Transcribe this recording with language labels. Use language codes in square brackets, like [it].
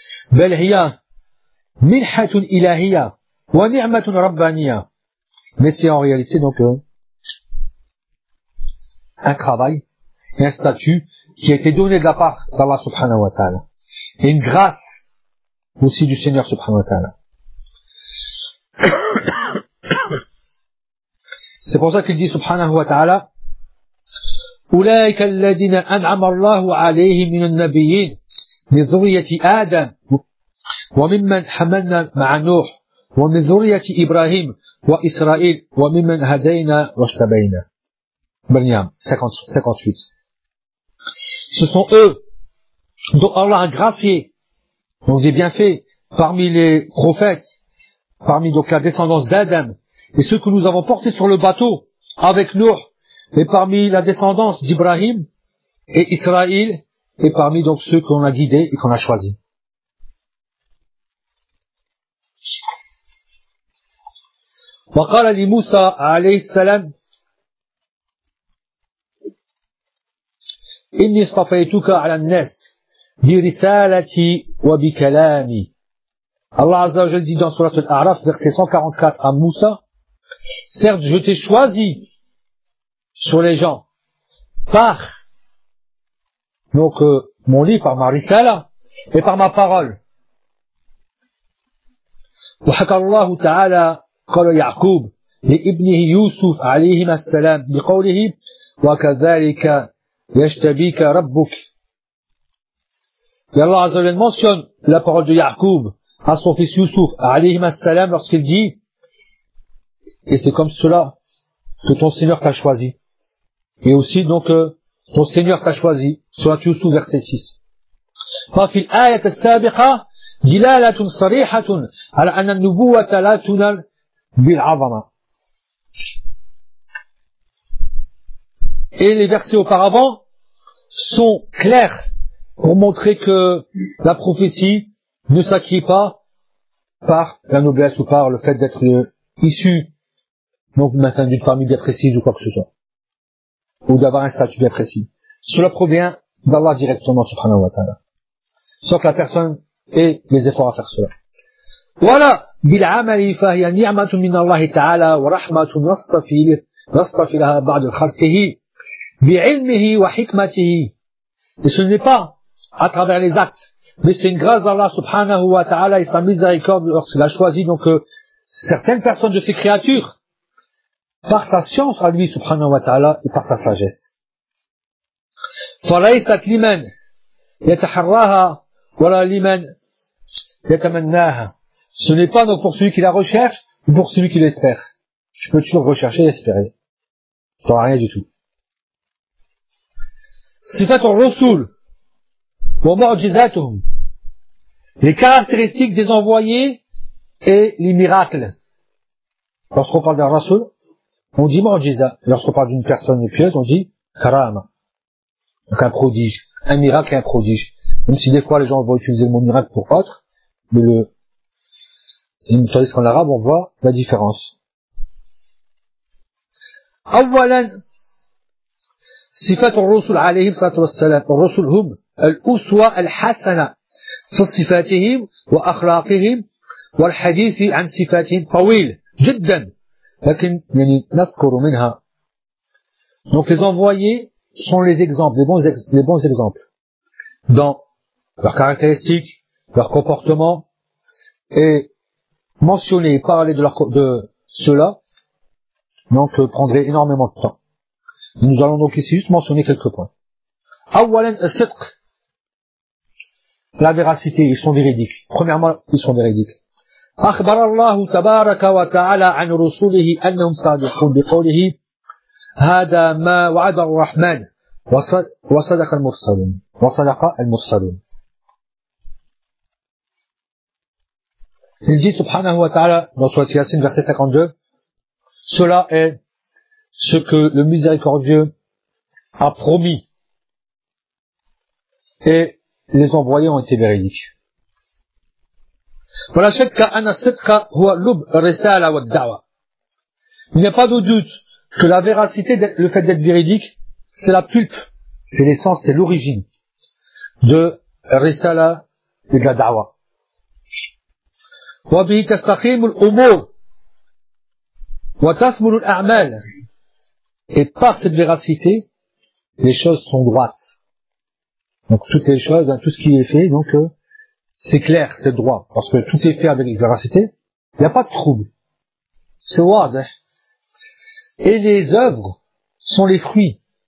[ar] Bel hiya minhatun ilahiya. وَنِعْمَةٌ رَبَّانِيَا. [fr] Mais c'est en réalité donc un travail et un statut qui a été donné de la part d'Allah subhanahu wa ta'ala. Et une grâce aussi du Seigneur subhanahu wa ta'ala. C'est pour ça qu'il dit [ar] subhanahu wa ta'ala أُولَٰئِكَ الَّذِينَ أَنْعَمَ اللَّهُ عَلَيْهِمْ مِنَ النَّبِيِّينَ مِنْ ذُرِّيَّةِ آدَمَ وَمِمَّنْ حَمَلْنَا مَعَ نُوحٍ ومن ذرية إبراهيم وإسرائيل وممن هدينا واجتبينا. [fr] بنيام 58. Ce sont eux, Donc Allah a gracié, donc j'ai bien fait, parmi les prophètes, parmi donc la descendance d'Adam, et ceux que nous avons portés sur le bateau, avec Nour, et parmi la descendance d'Ibrahim et Israël, et parmi donc ceux qu'on a guidés et qu'on a choisis. [ar] وقال لموسى عليه السلام إني اصطفيتك على الناس برسالتي وبكلامي. [fr] الله عز وجل dit dans sourate al-A'raf verset 144 à Moussa: certes je t'ai choisi sur les gens par donc mon livre, par ma risala et par ma parole. [ar] وحكى الله تعالى قال يعقوب لابنه يوسف عليهما السلام بقوله وكذلك يشتبيك ربك. [fr] Et Allah عز وجل mentionne la parole de Yaqub à son fils Yusuf عليهما السلام lorsqu'il dit: et c'est comme cela que ton Seigneur t'a choisi. Et aussi donc ton Seigneur t'a choisi. Sourate Yusuf verset 6. [ar] ففي الآية السابقة دلالة صريحة على أن النبوة لا تنال بالعظمة. [fr] Et les versets auparavant sont clairs pour montrer que la prophétie ne s'acquiert pas par la noblesse ou par le fait d'être issu donc maintenant d'une famille bien précise ou quoi que ce soit, ou d'avoir un statut bien précis. Cela provient d'Allah directement, subhanahu wa ta'ala, sans que la personne ait les efforts à faire cela. Voilà. [ar] بالعمل فهي نعمة من الله تعالى ورحمة نصطفي لها بعد خلقه بعلمه وحكمته. [fr] Et ce n'est pas à travers les actes, mais c'est une grâce d'Allah subhanahu wa ta'ala et sa miséricorde lorsqu'il a choisi donc certaines personnes de ses créatures par sa science à lui subhanahu wa ta'ala et par sa sagesse. [ar] فليست لمن يتحراها ولا لمن يتمناها. [fr] Ce n'est pas donc pour celui qui la recherche ou pour celui qui l'espère. Tu peux toujours rechercher et espérer. Tu n'auras rien du tout. [ar] Sifat al-Rusul wa mu'jizatuhum. [fr] Les caractéristiques des envoyés et les miracles. Lorsqu'on parle d'un Rasul, on dit mu'jiza. Lorsqu'on parle d'une personne pieuse, on dit karama. Donc un prodige. Un miracle et un prodige. Même si des fois les gens vont utiliser le mot miracle pour autre, mais le tandis qu'en arabe, on voit la différence. [ar] أولاً صفات الرسل عليهم الصلاة والسلام الرسل هم الأسوة الحسنة في صفاتهم وأخلاقهم والحديث عن صفاتهم طويل جداً لكن يعني نذكر منها. [fr] Donc les envoyés sont les exemples, les bons exemples dans leurs caractéristiques, leur comportement et mentionner et parler de cela, donc prendrait énormément de temps. Nous allons donc ici juste mentionner quelques points. [ar] أولاً الصدق, [fr] la véracité, ils sont véridiques. Premièrement, ils sont véridiques. [ar] أخبر الله تبارك وتعالى عن رسوله أنهم صادقون بقوله هذا ما وعد الرحمن وصدق المرسلون وصدق المرسلون. [fr] Il dit, subhanahu wa ta'ala, dans Sourate Yassine, verset 52, cela est ce que le miséricordieux a promis. Et les envoyés ont été véridiques. [ar] Wa la shakka anna as-sidqa huwa lub ar-risala wa ad-da'wa. [fr] Il n'y a pas de doute que la véracité, le fait d'être véridique, c'est la pulpe, c'est l'essence, c'est l'origine de risala et de la da'wa. [ar] وبه تستقيم الأمور وتثمر الأعمال. [fr] Et par cette véracité, les choses sont droites. Donc toutes les choses, hein, tout ce qui est fait, donc c'est clair, c'est droit, parce que tout est fait avec véracité. Il n'y a pas de trouble. C'est wad. Et les œuvres sont les fruits.